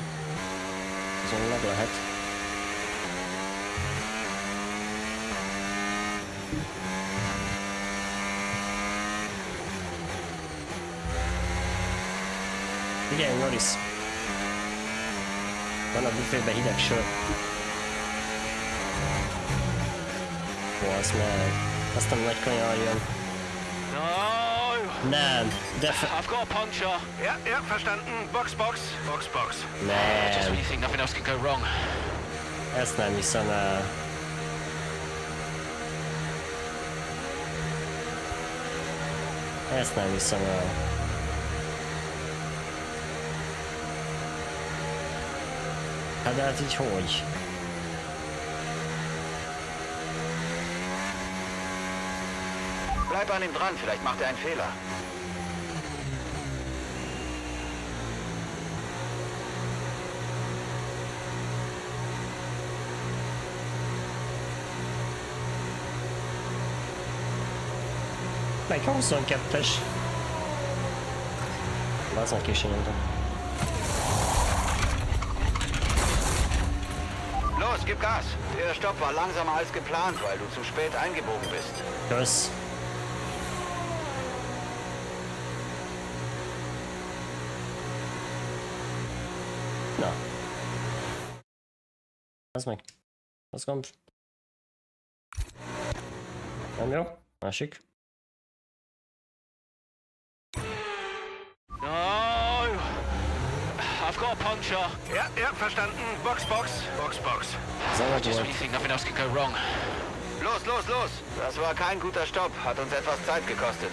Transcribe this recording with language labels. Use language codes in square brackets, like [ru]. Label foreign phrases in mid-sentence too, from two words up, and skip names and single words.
[hu] Azon meg lehet. Figyelj, Norris! Van a büfébe hideg sör. Az meg. Aztán nagy kanyar jön. [en] No! [hu] Nem, de... [en] I've got a puncture. [de] Ja, verstanden. Box. [hu] Nem. [en] Just when you think nothing else can go wrong. [hu] Ezt nem hiszem el. Ezt nem hiszem el. Hát de hát így hogy? [de] Bleib an ihm dran, vielleicht macht er einen Fehler. [hu] Melyik a 22-es? Bazdmeg későn nyomtam. [de] Los, gib Gas! Der Stopp war langsamer als geplant, weil du zu spät eingebogen bist. [hu] Kösz. Na. Az meg. Az gomb. Nem jó? Másik. [en] No! I've got a puncture. [de] Ja, verstanden. Box. [en] Just when you think nothing else can go wrong. [de] Los! Das war kein guter Stopp. Hat uns etwas Zeit gekostet.